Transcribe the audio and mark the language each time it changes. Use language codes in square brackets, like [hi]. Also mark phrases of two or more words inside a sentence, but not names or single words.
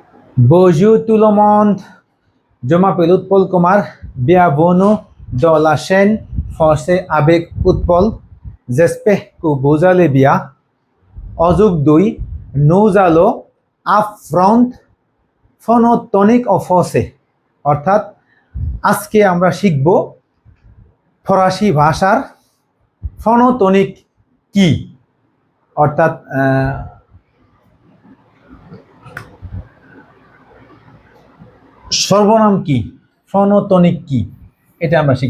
[fr] Bonjour tout le monde, je m'appelle Utpal Kumar, bienvenue dans la chaîne Français avec Utpal. J'espère que vous allez bien. Aujourd'hui, nous allons affronter phonotonic [bn] ও français অর্থাৎ আজকে আমরা শিখব ফরাসি ভাষার ফনোটনিক কি অর্থাৎ সর্বনাম কি ফনোটনিক কি এটা আমরা শিখব।